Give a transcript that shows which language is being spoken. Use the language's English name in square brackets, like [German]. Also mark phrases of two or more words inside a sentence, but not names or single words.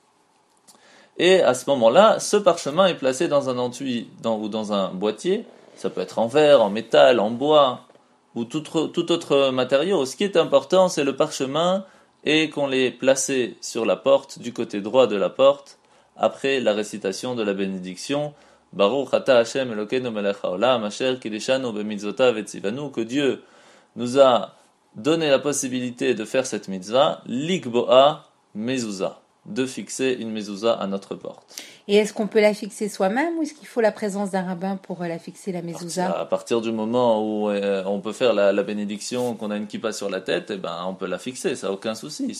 [French] Et à ce moment-là, ce parchemin est placé dans un enduit ou dans un boîtier. Ça peut être en verre, en métal, en bois ou tout autre matériau. Ce qui est important, c'est le parchemin et qu'on l'ait placé sur la porte, du côté droit de la porte, après la récitation de la bénédiction. [Hebrew] ברוך אתה השם אלוקינו מלך העולם אשר קדשנו במצוותיו וציוונו, [French] que Dieu nous a donné la possibilité de faire cette mitzvah, [Hebrew] לקבוע מזוזה, [French] de fixer une mezuzah à notre porte. Et est-ce qu'on peut la fixer soi-même ou est-ce qu'il faut la présence d'un rabbin pour la fixer, la mezuzah? À partir du moment où on peut faire la bénédiction, qu'on a une kippa sur la tête, on peut la fixer, ça n'a aucun souci.